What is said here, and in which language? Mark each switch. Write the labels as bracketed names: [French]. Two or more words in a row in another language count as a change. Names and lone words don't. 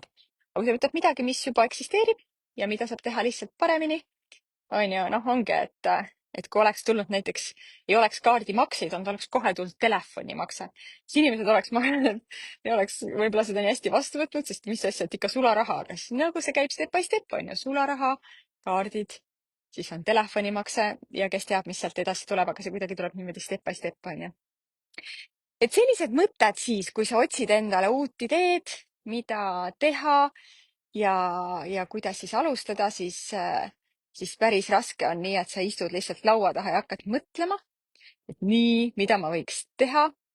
[Estonian] aga kui sa võtad midagi, mis juba eksisteerib ja mida saab teha lihtsalt paremini, on ju, noh, ongi, et kui oleks tulnud näiteks, ei oleks kaardimakseid olnud, oleks kohe tulnud telefonimakse, siis inimesed oleks, ma arvan, et ei oleks võib-olla seda nii hästi vastu võtnud, sest mis asja, et ikka sularaha, aga siis nagu see käib [English] step by step, [Estonian] on ju, sularaha, kaardid, siis on telefonimakse ja kes teab, mis sealt edasi tuleb, aga see kuidagi tuleb niimoodi [English] step by step, [Estonian] on ju. Et sellised mõtted siis, kui sa otsid endale uut ideed, mida teha ja kuidas siis alustada, siis päris raske on nii, et sa istud lihtsalt laua taha ja hakkad mõtlema, et nii, mida ma võiks teha.